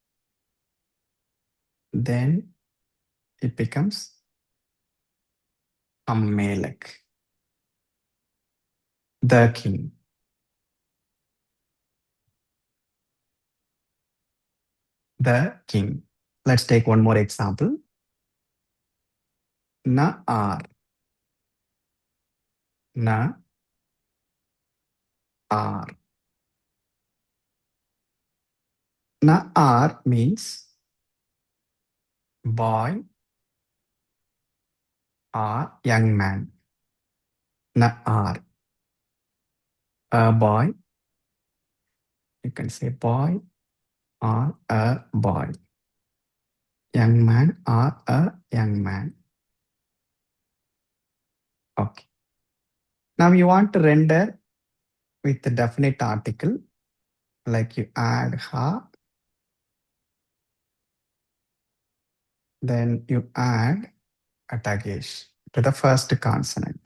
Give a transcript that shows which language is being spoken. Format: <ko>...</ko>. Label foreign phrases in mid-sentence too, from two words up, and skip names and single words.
<en>Then it becomes Ammelek, the king. The king. Let's take one more example.</en> <he>נער. נער.</he> <en>Na-ar means boy or young man. Na-ar. A boy. You can say boy or a boy. Young man or a young man. Okay. Now you want to render with the definite article, like you add ha, then you add a Dagesh to the first consonant.</en>